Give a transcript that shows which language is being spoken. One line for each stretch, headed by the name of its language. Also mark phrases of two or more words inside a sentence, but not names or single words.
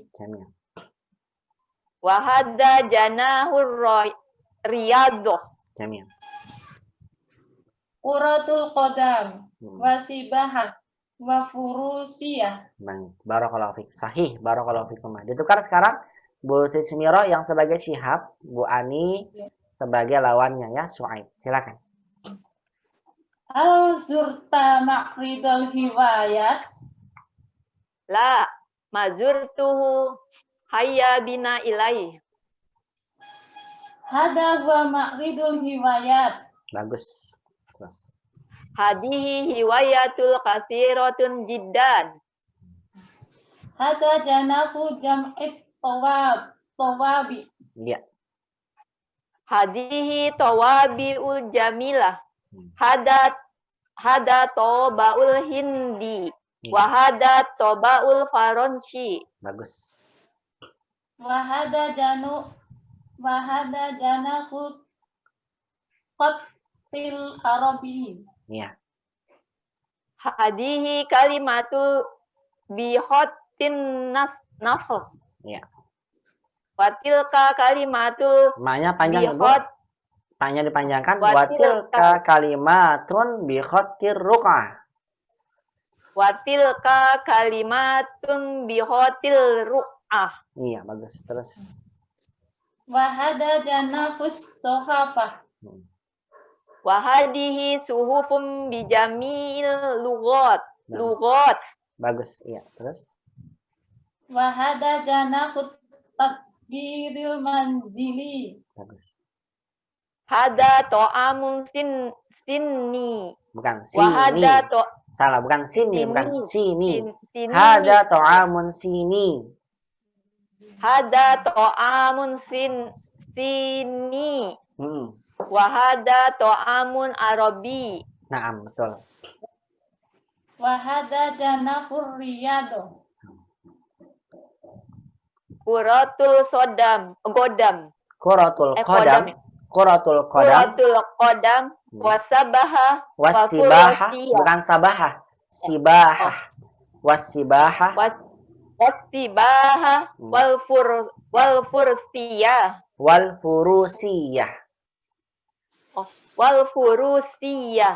Arabic: Jamil. وهذا جناح الرياضة. Jamil. كرة القدم. والسباحة. Wafurusiyah. بارك الله فيك. صحيح. بارك الله فيكم.
Indonesian: Ditukar sekarang Bu Siti Miro yang sebagai Syihab, Bu Ani sebagai lawannya ya, Su'aib. Silakan.
Arabic: أزرت معرض الهوايات. لا ما زرته هيا بنا إليه. هذا هو معرض الهوايات.
Indonesian: Bagus. Terus.
Arabic: هذه الهوايات كثيرة جدا. هذا جناح جمع الطوابع.
Indonesian: Iya.
Arabic: هذه الطوابع الجميلة. هذا الطابع الهندي. وهذا الطابع الفرنسي.
Indonesian: Bagus.
Arabic: وهذا جناح الخط العربي.
Indonesian: Iya.
Arabic: هذه كلمة بخط النسخ.
Indonesian: Iya.
Arabic: وتلك كلمة
Indonesian: Maknya panjang Ibu.
Arabic: bihot.
Indonesian: Maknya dipanjangkan.
Arabic: وتلك كلمة بخط الرقعة. وتلك كلمة بخط الرقعة.
Indonesian: Iya, bagus. Terus.
Arabic: وهذا جناح الصحافة. وهذه صحف بجميع اللغات.
Indonesian: Bagus.
Arabic: Lugot.
Indonesian: Bagus, iya. Terus?
Arabic: وهذا جناح التدبير المنزلي.
Indonesian: Bagus.
Arabic: هذا طعام صيني.
Indonesian: Bukan sini.
Arabic: وهذا طـ
Indonesian: Salah, bukan sini, bukan sini.
Arabic: sini. هذا طعام صيني. هذا طعام صيني. وهذا طعام عربي.
Indonesian: Naam, betul.
Arabic: وهذا جناح الرياضة. كرة القدم. Quratul Kodam. قدم. كرة القدم. كرة القدم. وسباحة. Wasibaha. Bukan sabaha. Sibaha. Wasibaha. وسباحة. والفروسية. Walfurusiyah. Walfurusiyah.